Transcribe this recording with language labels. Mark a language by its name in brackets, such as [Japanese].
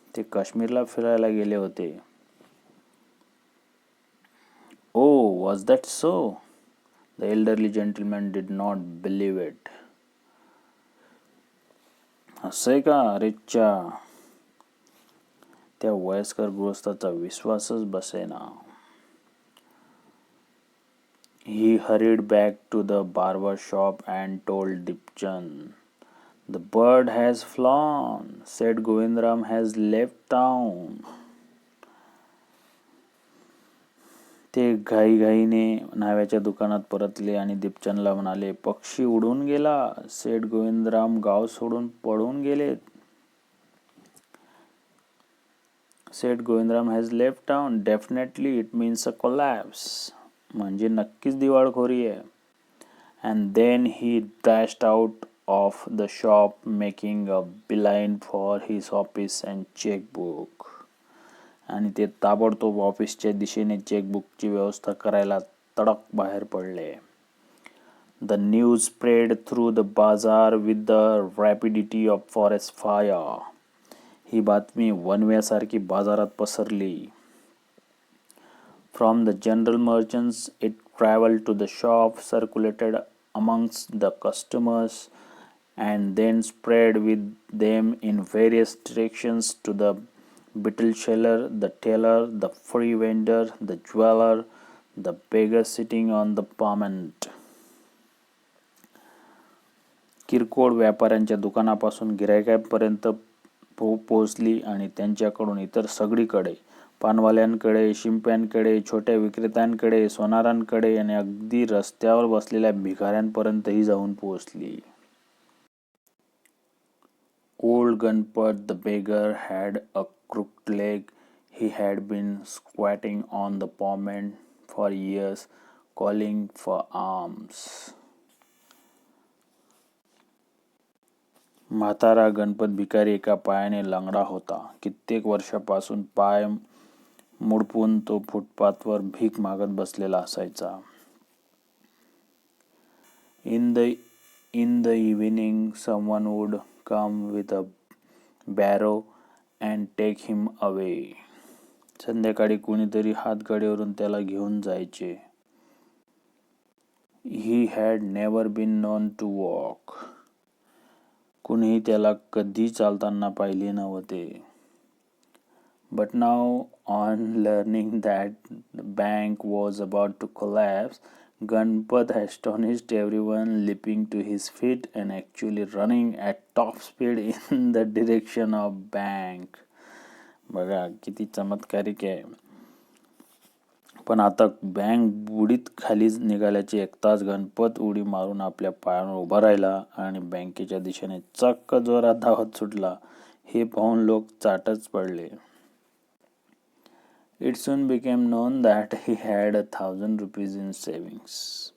[Marathi] ते काश्मीरला फिरायला गेले होते. [English] Oh, was that so? The elderly gentleman did not believe it. [Marathi] असं का? अरेच्चा, त्या वयस्कर गृहस्थाचा विश्वासच बसेना. [English] He hurried back to the barber shop and told Dipchand, "The bird has flown. Said Govindram has left town." [Marathi] ते घाईघाईने न्हाव्याच्या दुकानात परतले आणि दीपचंदला म्हणाले, पक्षी उडून गेला. सेठ गोविंदराम गाव सोडून पळून गेलेत. [English] Seth Govindram has left town. Definitely it means a collapse. [Marathi] म्हणजे नक्कीच दिवाळखोरी आहे. [English] And then he dashed out of the shop making a beeline for his office and chequebook. [Marathi] आणि ते ताबडतोब ऑफिसच्या दिशेने चेकबुकची व्यवस्था करायला तडक बाहेर पडले. [English] The news spread through the bazaar with the rapidity of forest fire. [Marathi] ही बातमी वनव्यासारखी बाजारात पसरली. [English] From the general merchants it travelled to the shop, circulated amongst the customers and then spread with them in various directions to the betel seller, the tailor, the free vendor, the jeweler, the beggar sitting on the pavement. [Marathi] किरकोळ व्यापाऱ्यांच्या दुकानापासून गिरायकांपर्यंत पोहोचली आणि त्यांच्याकडून इतर सगळीकडे, पानवाल्यांकडे, शिंप्यांकडे, छोट्या विक्रेत्यांकडे, सोनारांकडे आणि अगदी रस्त्यावर बसलेल्या भिकाऱ्यांपर्यंतही जाऊन पोहोचली. [English] Old Gunput the beggar had a crooked leg. He had been squatting on the pavement for years, calling for alms. [Marathi] म्हातारा गणपत भिकारी एका पायाने लंगडा होता. कित्येक वर्षापासून पाय मुडपून तो फुटपाथवर भीक मागत बसलेला असायचा. [English] In the evening, someone would come with a barrow and take him away. [Marathi] संध्याकाळी कुणीतरी हातगाडीवरून त्याला घेऊन जायचे. [English] He had never been known to walk. [Marathi] कुणीही त्याला कधी चालताना पाहिले नव्हते. [English] But now, on learning that the bank was about to collapse, Ganpat astonished everyone, leaping to his feet and actually running at top speed in the direction of bank. [Marathi] बघा किती चमत्कारिक आहे. पण आता बँक बुडीत खाली निघाल्याची ऐकताच गणपत उडी मारून आपल्या पायावर उभा राहिला आणि बँकेच्या दिशेने चक्क जोरात धावत सुटला. हे पाहून लोक चाटच पडले. [English] It soon became known that he had 1,000 rupees in savings.